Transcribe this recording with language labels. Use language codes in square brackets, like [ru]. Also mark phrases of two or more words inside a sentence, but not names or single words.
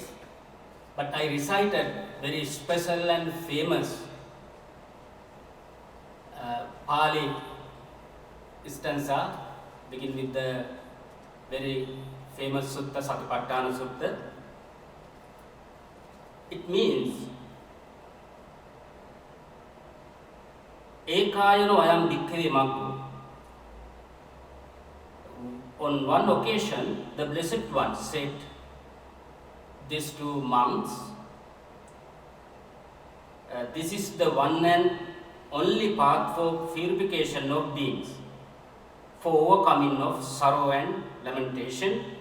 [en] But I recited very special and famous Pali stanza, begin with the very famous Sutta, Satipatthana Sutta. It means, [pi] Ekayano ayam bhikkhave maggu. [en] On one occasion, the Blessed One said this to monks, this is the one and only path for purification of beings, for overcoming of sorrow and lamentation,